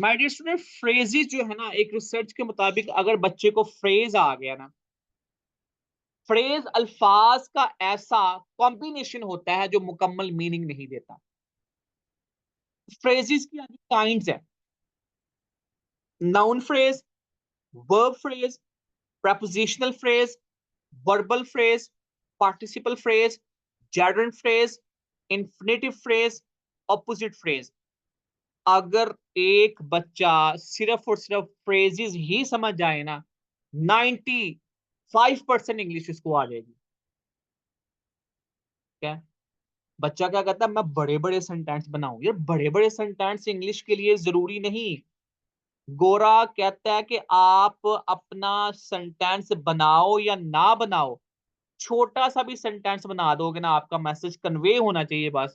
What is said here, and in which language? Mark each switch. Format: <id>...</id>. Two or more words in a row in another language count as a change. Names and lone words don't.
<en>My dear student,</en> <ur>فریزز جو ہے نا، ایک ریسرچ کے مطابق اگر بچے کو فریز آ گیا نا، فریز الفاظ کا ایسا کمبینیشن ہوتا ہے جو مکمل مینِنگ نہیں دیتا. فریزز کی کائنڈز ہے,</ur> <en>noun phrase, verb phrase, prepositional phrase, verbal phrase, participle phrase, gerund phrase, infinitive phrase, opposite phrase।</en> <ur>اگر ایک بچہ صرف اور صرف فریزز ہی سمجھ جائے نا، 95% انگلش اس کو آ جائے گی. کیا بچہ کیا کہتا ہے، میں بڑے بڑے سینٹینس بناؤں. یار بڑے بڑے سینٹینس انگلش کے لیے ضروری نہیں۔ گورا کہتا ہے کہ آپ اپنا سینٹینس بناؤ یا نہ بناؤ، چھوٹا سا بھی سینٹینس بنا دو گے نا، آپ کا</ur> <en>message convey</en> <ur>ہونا چاہیے بس.</ur>